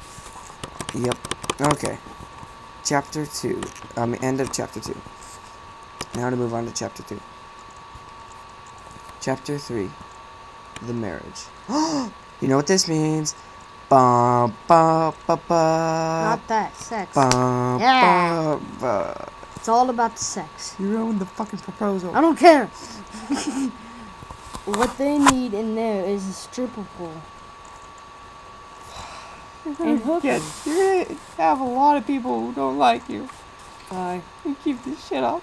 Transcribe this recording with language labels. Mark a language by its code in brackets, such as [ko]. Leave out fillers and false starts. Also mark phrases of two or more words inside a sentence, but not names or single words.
[en] Yep. Okay. Chapter 2. End of Chapter 2. Now to move on to Chapter 2. Chapter 3. The marriage. You know what this means? Ba ba ba ba. Not that, sex. Ba, Yeah. ba, ba. It's all about the sex. You ruined the fucking proposal. I don't care. What they need in there is a stripper pole. And hookers. You're gonna have a lot of people who don't like you. Sorry. You keep this shit up.